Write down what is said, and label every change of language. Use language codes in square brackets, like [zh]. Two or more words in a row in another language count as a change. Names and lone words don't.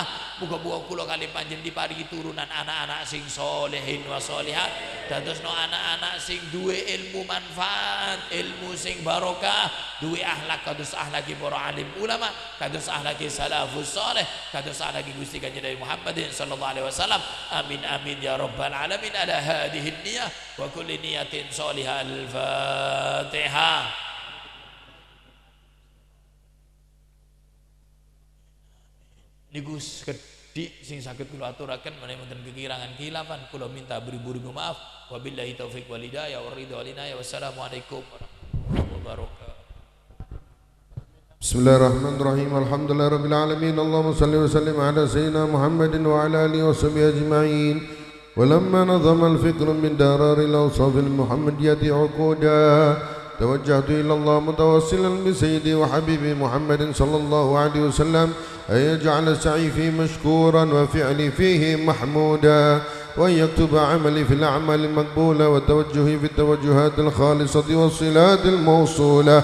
[jv] Muga-muga kula kali panjenengan diparingi turunan anak-anak sing [ar] صالحين وصالحات, [jv] dadosno anak-anak sing duwe ilmu manfaat, ilmu sing barokah, duwe akhlak kados akhlaki para alim ulama, kados akhlaki salafus saleh, kados akhlaki Gusti Kanjeng Nabi Muhammad [ar] صلى الله عليه وسلم. آمين آمين يا رب العالمين. على هذه النية وكل نية صالحة. [jv] Al-Fatihah. Niku sekedhik sing saged kula aturaken menawi wonten kekirangan khilafan kula [id] minta beribu-ribu maaf. [ar] وبالله التوفيق والهداية والرضا والعناية. والسلام عليكم ورحمة الله وبركاته. بسم الله الرحمن الرحيم. الحمد لله رب العالمين. اللهم صل وسلم على سيدنا محمد وعلى آله وصحبه أجمعين. ولما نظم الفكر من درار الأوصاف المحمدية عقودا توجهت إلى الله متوسلا بسيدي وحبيبي محمد صلى الله عليه وسلم أن يجعل سعي فيه مشكورا وفعلي فيه محمودا وأن يكتب عملي في الأعمال المقبولة وتوجهي في التوجهات الخالصة والصلات الموصولة.